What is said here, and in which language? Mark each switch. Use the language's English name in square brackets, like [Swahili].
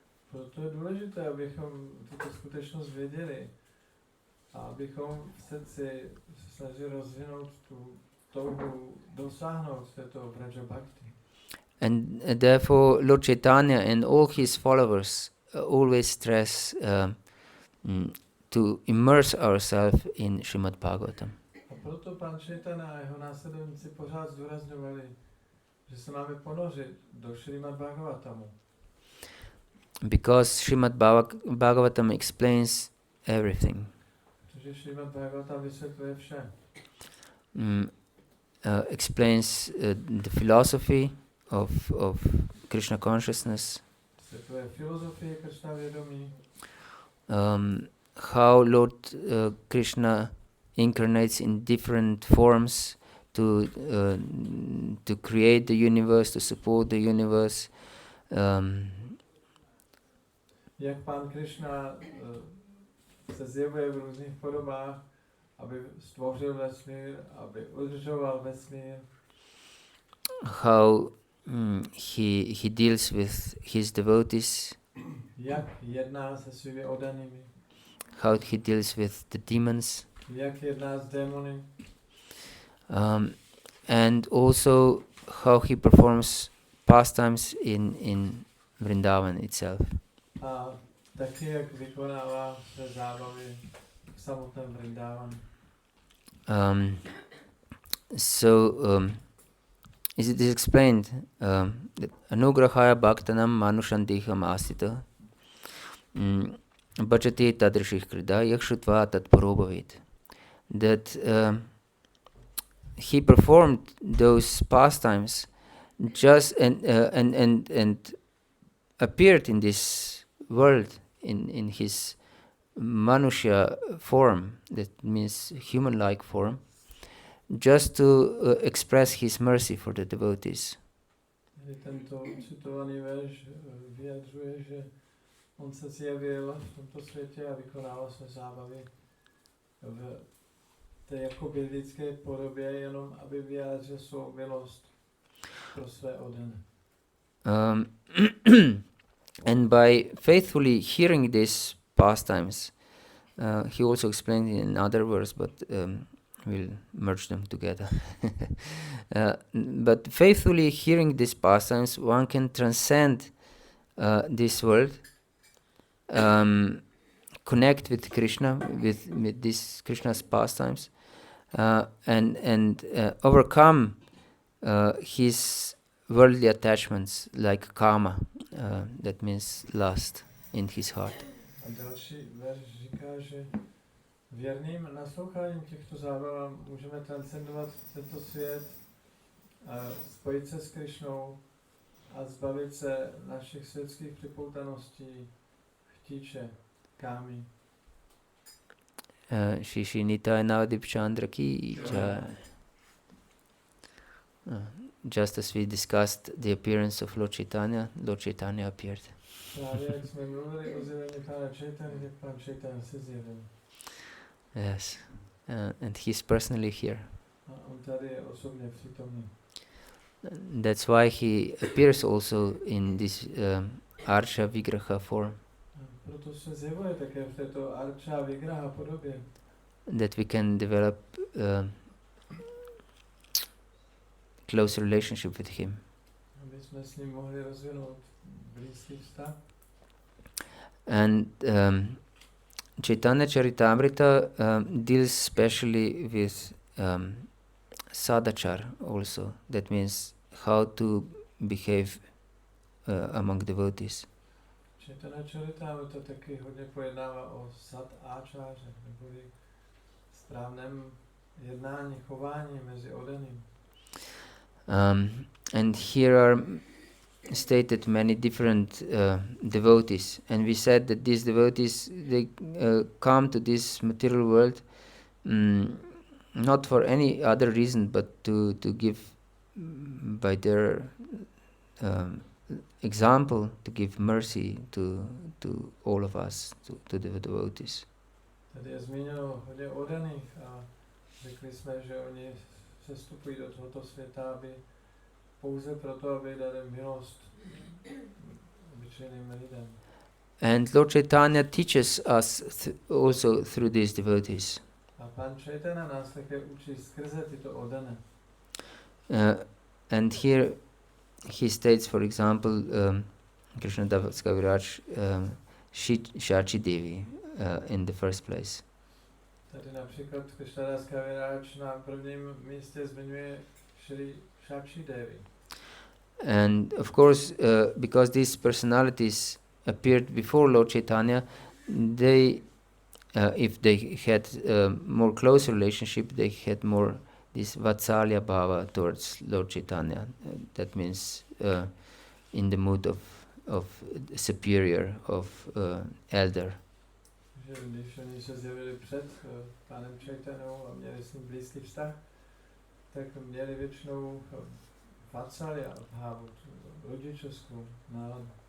[Czech] Proto je důležité, abychom tuto skutečnost věděli a abychom v srdci se snažili rozvinout tu touhu dosáhnout této Vraja Bhakti. [English] And therefore Lord Chaitanya and all his followers always stress to immerse ourselves in Srimad Bhagavatam. [Czech] A proto Pán Chaitanya a jeho následovníci pořád zdůrazňovali, že se máme ponořit do Srimad Bhagavatamu. [English] Because Srimad Bhagavatam explains everything. [Czech] Protože Srimad Bhagavatam vysvětluje vše. [English] Explains the philosophy of Krishna consciousness. [Czech] Vysvětluje filozofii Krishna vědomí. [English] How Lord Krishna incarnates in different forms to create the universe, to support the universe. [Czech] Jak Pán Krishna se zjevuje v různých podobách, aby stvořil vesmír, aby udržoval vesmír. [English] How he deals with his devotees. [Czech] Jak jedná se svými oddanými. [English] How he deals with the demons. [Czech] Jak jedná s démony. [English] And also how he performs pastimes in Vrindavan itself. [Czech] A taky jak vykonává své zábavy v samotném Vrindavanu. [English] It is explained that [Sanskrit] anugrahaya bhaktanam manushandiham asita bhajate tadrishih krida yakshutva tatparobhavit. [English] That he performed those pastimes just and appeared in this world in his Manushya form, that means human-like form, just to express his mercy for the devotees. [Czech] Tento citovaný verš vyjadřuje, že on se zjevil v tomto světě a vykonával své zábavy v té jakoby lidské podobě, jenom aby vyjádřil svou milost pro své oddané. [English] And by faithfully hearing these pastimes, he also explained in other words, but we'll merge them together. But faithfully hearing these pastimes, one can transcend this world, connect with Krishna, with these Krishna's pastimes, and overcome his worldly attachments like karma, that means lust in his heart. [Czech] A další verš říká, že věrným nasloucháním těchto zábav můžeme transcendovat tento svět, a spojit se s Krišnou a zbavit se našich světských připoutaností, chtíče, kámy. [Hindi] Shri Nitai Navadip Chandra ki jai. [English] Just as we discussed the appearance of Lord Chaitanya appeared. [Czech] Právě jak jsme mluvili o zjevení Pána Chaitanya, tak Pán Chaitanya se zjevil. [English] Yes, and he's personally here. [Czech] A on tady je osobně přítomný. [English] That's why he appears also in this Archa Vigraha form. [Czech] Proto se zjevuje také v této Archa Vigraha podobě. [English] That we can develop close relationship with him. [Czech] Aby jsme s ním mohli rozvinout blízký vztah. [English] And Chaitanya Charitamrita deals specially with sadachar also. That means how to behave among devotees. [Czech] Chaitanya Charitamrita taky hodně pojednává o sad áčáře, neboli správném jednání, chování mezi oddaným. [English] And here are stated many different devotees, and we said that these devotees, they come to this material world not for any other reason but to give by their example to give mercy to all of us, to the devotees. [Czech] Tady je zmíněno hodně oddaných a řekli jsme, že oni sestupují do tohoto světa, aby pouze proto, aby dali milost obyčejným lidem. [English] And Lord Chaitanya teaches us also through these devotees. [Czech] A Pán Chaitanya nás také učí skrze tyto oddané. [English] And here he states, for example, Krishna Das Kaviraj Shachi Devi in the first place. [Czech] Tady například Krishnadas Kaviraj na prvním místě zmiňuje Shri Shachi Devi. [English] And of course, because these personalities appeared before Lord Chaitanya, they, if they had more close relationship, they had more this Vatsalya Bhava towards Lord Chaitanya. That means in the mood of superior, of elder. [Czech] Že když oni se zjevili před Pánem Chaitanyou a měli s ním blízký vztah, tak měli většinou Vatsalya Bhavu, rodičovskou náladu.